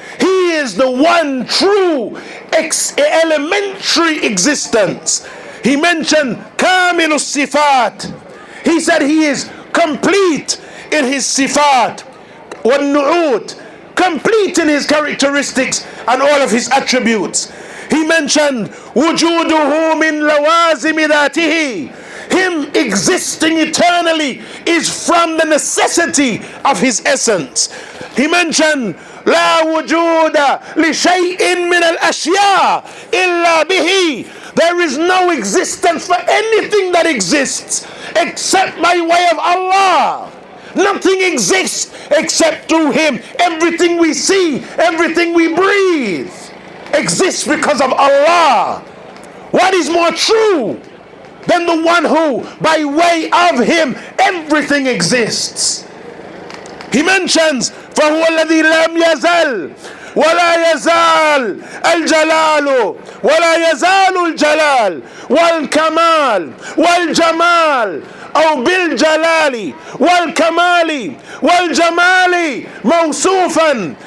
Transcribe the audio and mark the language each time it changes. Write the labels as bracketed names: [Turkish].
[English] He is the one true elementary existence. He mentioned [Arabic] كَامِلُ الصِّفَاتِ. [English] He said He is complete in His sifat, [Arabic] وَالنُّعُودِ, [English] complete in His characteristics and all of His attributes. He mentioned [Arabic] وُجُودُهُ مِنْ لَوَازِمِ ذَاتِهِ. [English] Him existing eternally is from the necessity of His essence. He mentioned [Arabic] لا وجود لشيء من الأشياء إلا به. [English] There is no existence for anything that exists except by way of Allah. Nothing exists except through Him. Everything we see, everything we breathe exists because of Allah. What is more true than the one who, by way of Him, everything exists? He mentions, [Arabic] فَهُوَ الَّذِي لَمْ يَزَلْ وَلَا يَزَالُ الْجَلَالُ وَلَا يَزَالُ الْجَلَالُ وَالْكَمَالُ وَالْجَمَالُ أو بالجلال والكمال والجمال موصوفا.